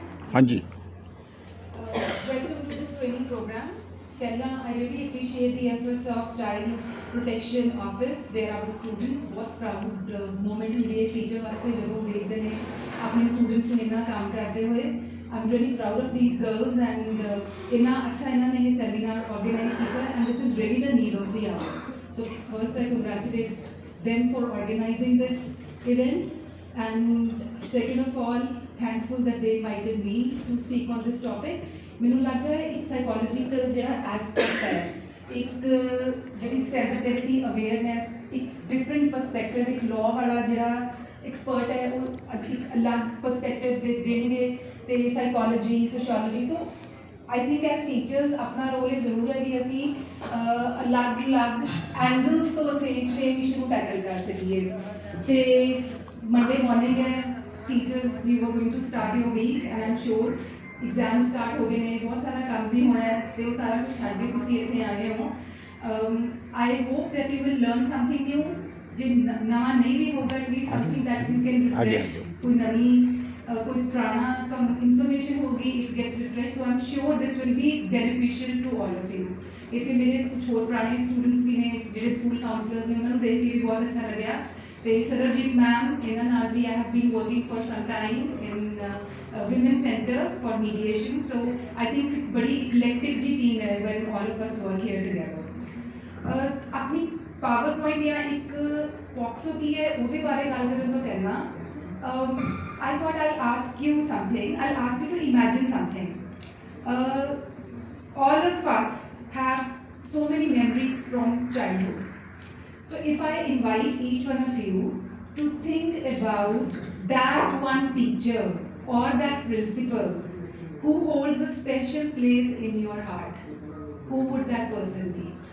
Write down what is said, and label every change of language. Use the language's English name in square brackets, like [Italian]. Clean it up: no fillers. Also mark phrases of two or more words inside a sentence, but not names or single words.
[Hindi] हाँ जी। [English] Welcome to this training program. Kella, I really appreciate the efforts of Child Protection Office. They are our students. [Hindi] बहुत [English] proud moment [Hindi] ਹੁੰਦੀ है teacher वास्ते ਜਦੋਂ देखते हैं अपने students ਨੂੰ इतना काम करते हुए. [English] I'm really proud of these girls and [Hindi] इतना अच्छा इन्होंने ये [English] seminar organize किया and this is really the need of the hour. So first I congratulate them for organizing this event and second of all thankful that they invited me to speak on this topic. [Punjabi] ਮੈਨੂੰ ਲੱਗਦਾ ਹੈ ਇੱਕ ਸਾਈਕੋਲੋਜੀਕਲ ਜਿਹੜਾ ਐਸਪੈਕਟ ਹੈ, ਇੱਕ ਜਿਹੜੀ [English] sensitivity awareness, [Punjabi] ਇੱਕ [English] different perspective, [Punjabi] ਇੱਕ ਲਾਅ ਵਾਲਾ ਜਿਹੜਾ ਐਕਸਪਰਟ ਹੈ ਉਹ ਇੱਕ ਅਲੱਗ ਪਰਸਪੈਕਟਿਵ ਦੇਣਗੇ ਤੇ [English] psychology sociology. so I think as teachers [Punjabi] ਆਪਣਾ ਰੋਲ ਇਹ ਜ਼ਰੂਰ ਹੈ ਕਿ ਅਸੀਂ ਅਲੱਗ ਐਂਗਲਸ ਤੋਂ [English] same issue [Punjabi] ਨੂੰ ਟੈਕਲ ਕਰ ਸਕੀਏ। ਤੇ [English] Monday morning [Punjabi] ਹੈ, [English] Teachers you are going to start your week and I am sure exam start [Hindi] हो गए ने, बहुत सारा काम भी होना है तो वो सारा कुछ छड़ के तुम इतने आ गए हो। [English] I hope that you will learn something new, [Hindi] जो नवा नहीं भी होगा [English] at least something that you can refresh, [Hindi] कोई नवी कोई पुराना तो इन्फॉर्मेशन होगी, [English] it gets refresh. So I am sure this will be beneficial to all of you. [Hindi] इतने मेरे कुछ और पुराने स्टूडेंट्स भी ने जो [English] school counselors [Hindi] ने, उन्होंने देख के भी बहुत अच्छा लगा। [Punjabi] ਤੇ ਸਰਬਜੀਤ ਮੈਮ ਇਹਨਾਂ ਨਾਲ ਵੀ [English] I have been working for some time in women's center for mediation, so I think [Punjabi] ਬੜੀ eclectic ਜੀ ਟੀਮ ਹੈ [English] when all of us work here together। [Punjabi] ਆਪਣੀ ਪਾਵਰ ਪੁਆਇੰਟ ਜਾਂ ਇੱਕ ਪੌਕਸੋ ਕੀ ਹੈ ਉਹਦੇ ਬਾਰੇ ਗੱਲ ਕਰਨ ਤੋਂ ਪਹਿਲਾਂ [English] I thought I'll ask you something, I'll ask you to imagine something। all of us have so many memories from childhood। So if I invite each one of you to think about that one teacher or that principal who holds a special place in your heart, who would that person be?